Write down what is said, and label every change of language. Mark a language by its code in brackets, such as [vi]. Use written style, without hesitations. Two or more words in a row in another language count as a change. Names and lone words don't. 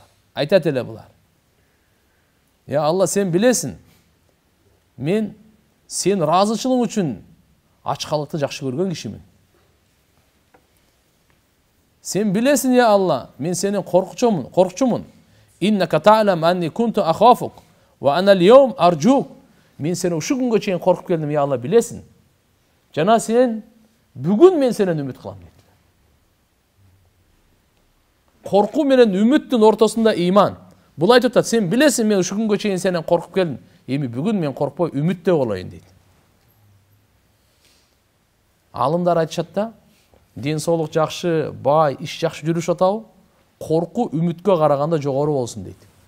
[ky] Айтат эле булар. Я Алла, сен билесин. Мен сен разычылык үчүн ачкалыкты жакшы көргөн кишимин. Сен билесин, я Алла, мен сенин коркчумун. [ar] إنك تعلم أني كنت أخافك وأنا اليوم أرجوك. [ky] Мен сени ушу күнгө чейин коркуп келдим, я Алла, билесин. Жана сен бүгүн мен сенен үмүт кылам дейт. Коркуу менен үмүттүн ортосунда иман. Бул айтып атат, сен билесин, мен ушу күнгө чейин сенен коркуп келдим. Эми бүгүн мен коркпой үмүттө болоюн дейт. Алымдар айтышат да, ден соолук жакшы, бай, иш жакшы жүрүш атабы, коркуу үмүткө караганда жогору болсун дейт.